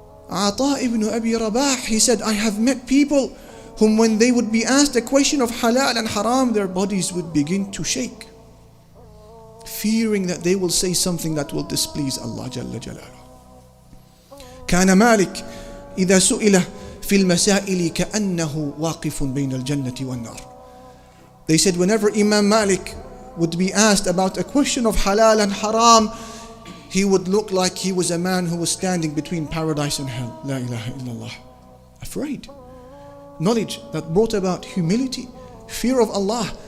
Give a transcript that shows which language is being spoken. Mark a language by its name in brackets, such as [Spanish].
[English] Ata ibn Abi Rabah, he said, I have met people whom when they would be asked a question of halal and haram, their bodies would begin to shake, fearing that they will say something that will displease Allah Jalla Jalaluhu. [Arabic] كان مالك إذا سئل في المسائل كأنه واقف بين الجنة والنار. [English] They said whenever Imam Malik would be asked about a question of halal and haram, he would look like he was a man who was standing between paradise and hell. [Arabic] La ilaha illallah. [English] Afraid. Knowledge that brought about humility, fear of Allah.